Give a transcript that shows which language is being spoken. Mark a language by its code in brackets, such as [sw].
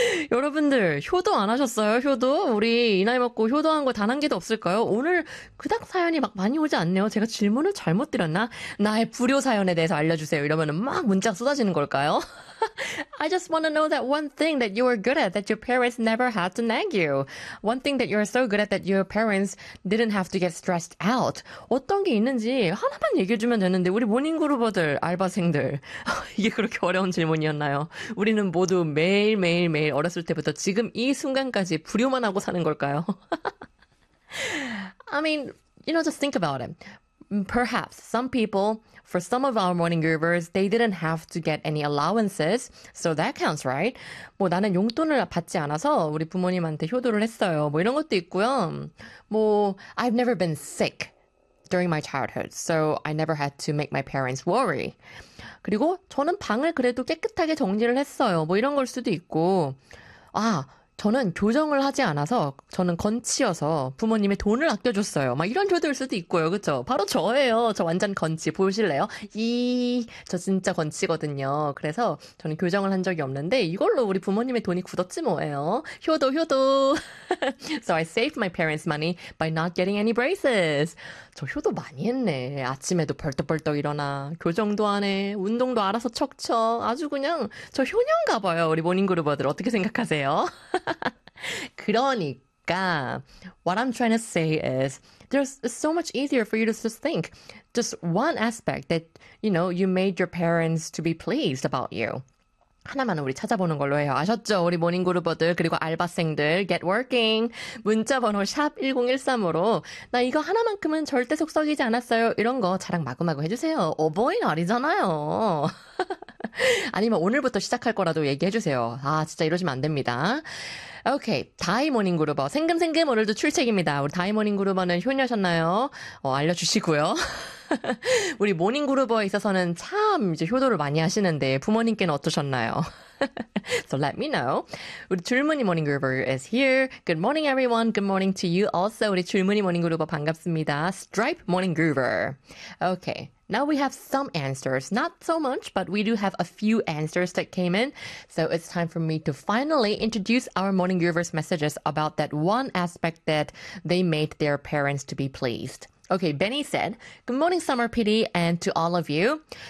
[ko] 여러분들, 효도 안 하셨어요? 효도? 우리 이 나이 먹고 효도한 거단한 개도 없을까요? 오늘 그닥 사연이 막 많이 오지 않네요. 제가 질문을 잘못 드렸나? 나의 불효 사연에 대해서 알려주세요. 이러면 막 문자 쏟아지는 걸까요? [en] I just want to know that one thing that you were good at that your parents never had to nag you. One thing that you're so good at that your parents didn't have to get stressed out. [ko] 어떤 게 있는지 하나만 얘기해 주면 되는데 우리 모닝그루버들 알바생들 이게 그렇게 어려운 질문이었나요? 우리는 모두 매일매일매일 어렸을 때부터 지금 이 순간까지 불효만 하고 사는 걸까요? [en] I mean, just think about it. Perhaps some people, for some of our morning groovers, they didn't have to get any allowances, so that counts, right? [ko] 뭐 나는 용돈을 받지 않아서 우리 부모님한테 효도를 했어요. 뭐 이런 것도 있고요. 뭐 [en] I've never been sick during my childhood, so I never had to make my parents worry. [ko] 그리고 저는 방을 그래도 깨끗하게 정리를 했어요. 뭐 이런 걸 수도 있고. 아, 저는 교정을 하지 않아서 저는 건치여서 부모님의 돈을 아껴줬어요. 막 이런 효도일 수도 있고요, 그렇죠? 바로 저예요. 저 완전 건치 보실래요? 이저 진짜 건치거든요. 그래서 저는 교정을 한 적이 없는데 이걸로 우리 부모님의 돈이 굳었지 뭐예요. 효도 효도. [en] So I saved my parents' money by not getting any braces. [ko] 저 효도 많이 했네. 아침에도 벌떡벌떡 일어나 교정도 안 해, 운동도 알아서 척척. 아주 그냥 저 효녀인가 봐요. 우리 모닝그루버들 어떻게 생각하세요? 그러니까, [en] what I'm trying to say is, there's so much easier for you to just think just one aspect that, you made your parents to be pleased about you. [ko] 하나만은 우리 찾아보는 걸로 해요. 아셨죠? 우리 모닝그루버들, 그리고 알바생들, [en] get working. [ko] 문자번호 샵1013으로, 나 이거 하나만큼은 절대 속썩이지 않았어요. 이런 거 자랑 마구마구 해주세요. 어버이날이잖아요. 아니면 오늘부터 시작할 거라도 얘기해 주세요. 아, 진짜 이러시면 안 됩니다. 오케이. 다이모닝 그루버. 생금생금 오늘도 출첵입니다. 우리 다이모닝 그루버는 효녀셨나요? 알려주시고요. 우리 모닝 그루버에 있어서는 참 이제 효도를 많이 하시는데 부모님께는 어떠셨나요? [en] So let me know. [ko] 우리 줄무늬 모닝 그루버 [en] is here. Good morning, everyone. Good morning to you also. [ko] 우리 줄무늬 모닝 그루버 반갑습니다. [en] Stripe 모닝 그루버. 오케이. Now we have some answers. Not so much, but we do have a few answers that came in. So it's time for me to finally introduce our morning groovers' messages about that one aspect that they made their parents to be pleased. Okay, Benny said, "Good morning, Summer PD, and to all of you.